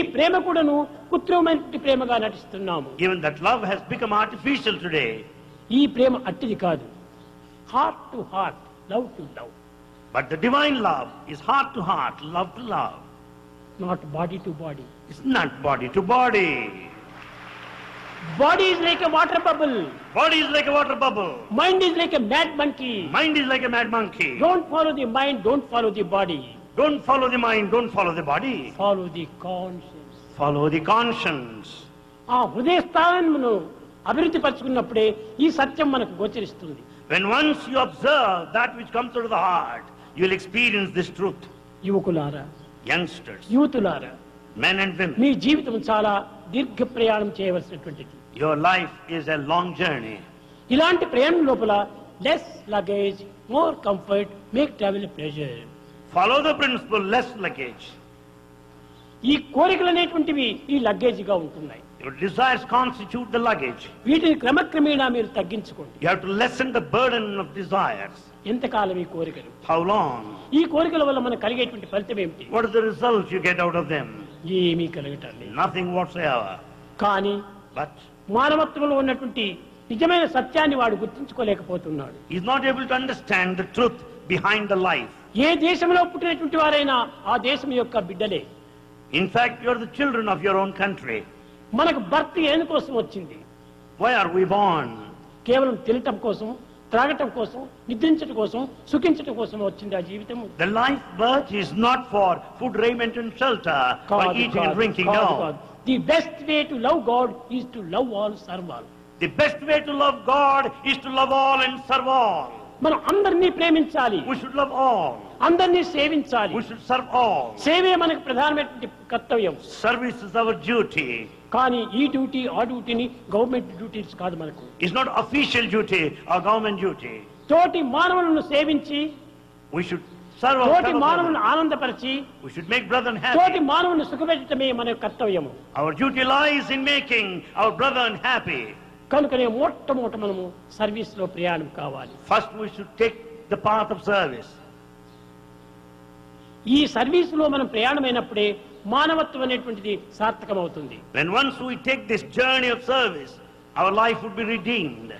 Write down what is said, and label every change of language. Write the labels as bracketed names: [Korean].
[Telugu] ప్రేమ కూడాను కృత్రిమమైనటువంటి ప్రేమగా నటిస్తున్నాము. [English] Even that love has become artificial today. [Telugu] ఈ ప్రేమ అట్టిది కాదు. [English] Heart to heart, love to love. But the divine love is heart to heart, love to love. Not body to body. It's not body to body. Body is like a water bubble. Body is like a water bubble. Mind is like a mad monkey. Mind is like a mad monkey. Don't follow the mind, don't follow the body. Don't follow the mind, don't follow the body. Follow the conscience. Follow the conscience. [Telugu] ఆ హృదయ స్థానమును అభివృద్ధి పరుచుకున్నప్పుడే ఈ సత్యం మనకు గోచరిస్తుంది. [English] When once you observe that which comes out of the heart, you will experience this truth. [Telugu] యువకులారా, [English] Youngsters, [Telugu] యూతులారా, [English] men and women, [Telugu] మీ జీవితం చాలా దీర్ఘ ప్రయాణం చేయవలసినటువంటిది. [English] your life is a long journey. [Telugu] ఇలాంటి ప్రయాణం లోపల [English] Less luggage, more comfort, make travel pleasure. Follow the principle, less luggage. [Telugu] ఈ కోరికలు అనేటువంటివి ఈ లగేజ్గా ఉంటున్నాయి. [English] Your desires constitute the luggage. [Telugu] వీటిని క్రమక్రమేణా మీరు తగ్గించుకోండి. [English] You have to lessen the burden of desires. [Telugu] ఎంతకాలం ఈ కోరికలు? [English] How long? [Telugu] ఈ కోరికల వల్ల మనకు కలిగేటువంటి ఫలితం ఏమిటి? [English] What is the result you get out of them? [Telugu] ఏమీ కలగటం లేదు. [English] Nothing whatsoever. [Telugu] కానీ [English] But [Telugu] మానవత్వంలో ఉన్నటువంటి నిజమైన సత్యాన్ని వాడు గుర్తించుకోలేకపోతున్నాడు. [English] he is not able to understand the truth behind the life. [Telugu] ఏ దేశంలో పుట్టినటువంటి వారైనా ఆ దేశం యొక్క బిడ్డలే. [English] In fact, you are the children of your own country. [Telugu] మనకు బర్త్ ఎందుకోసం వచ్చింది? [English] Why are we born? [Telugu] కేవలం తినటం కోసం, త్రాగటం కోసం, నిద్రించటం కోసం, సుఖించటం కోసం వచ్చింది ఆ జీవితం. [English] The life birth is not for food, raiment and shelter, for eating and drinking. No. The best way to love God is to love all, serve all. The best way to love God is to love all and serve all. [Telugu] మనం అందరినీ ప్రేమించాలి. [English] We should love all. [Telugu] అందరినీ సేవించాలి. [English] We should serve all. [Telugu] సేవే మనకు ప్రధానమైనటువంటి కర్తవ్యం. [English] Service is our duty. [Telugu] కానీ ఈ డ్యూటీ ఆ డ్యూటీని గవర్నమెంట్ డ్యూటీస్ కాదు మనకు. [English] It's not official duty or government duty. [Telugu] తోటి మానవులను సేవించి, [English] We should serve our [Telugu] తోటి [English] fellow [Telugu] మానవులను [English] brethren. [Telugu] ఆనందపరిచి, [English] We should make brethren [Telugu] తోటి [English] happy. [Telugu] మానవులను సుఖపెట్టడమే మన కర్తవ్యము. [English] Our duty lies in making our brethren happy. [Telugu] కనుకనే మొట్టమొదట మనము సర్వీస్ లో ప్రయాణం కావాలి. [English] First we should take the path of service. [Telugu] ఈ సర్వీస్ లో మనం ప్రయాణమైనప్పుడే మానవత్వం అనేటువంటిది సార్థకమవుతుంది. [English] When once we take this journey of service, our life would be redeemed.